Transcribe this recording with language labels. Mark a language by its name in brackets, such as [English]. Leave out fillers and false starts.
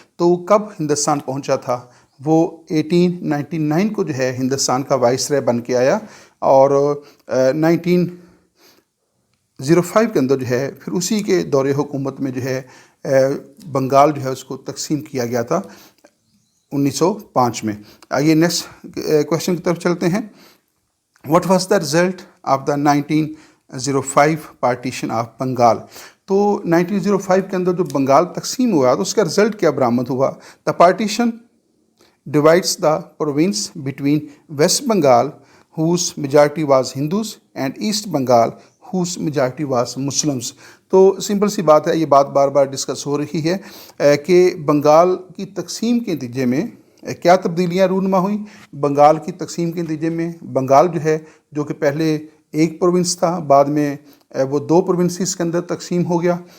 [Urdu] تو کب ہندوستان پہنچا تھا؟ وہ 1899 کو جو ہے ہندوستان کا وائسرے بن کے آیا، اور 1905 کے اندر جو ہے پھر اسی کے دور حکومت میں جو ہے بنگال جو ہے اس کو تقسیم کیا گیا تھا 1905 میں. آئیے نیکسٹ کویشچن کی طرف چلتے ہیں. [English] What was the result of the 1905 partition of Bengal. [Urdu] تو 1905 کے اندر جو بنگال تقسیم ہوا تو اس کا رزلٹ کیا برآمد ہوا؟ [English] The partition divides the province between West Bengal, whose majority was Hindus, and East Bengal, whose majority was Muslims. [Urdu] تو سمپل سی بات ہے، یہ بات بار بار ڈسکس ہو رہی ہے کہ بنگال کی تقسیم کے نتیجے میں کیا تبدیلیاں رونما ہوئیں. بنگال کی تقسیم کے نتیجے میں بنگال جو ہے، جو کہ پہلے ایک پروونس تھا، بعد میں وہ 2 پروونسز کے اندر تقسیم ہو گیا.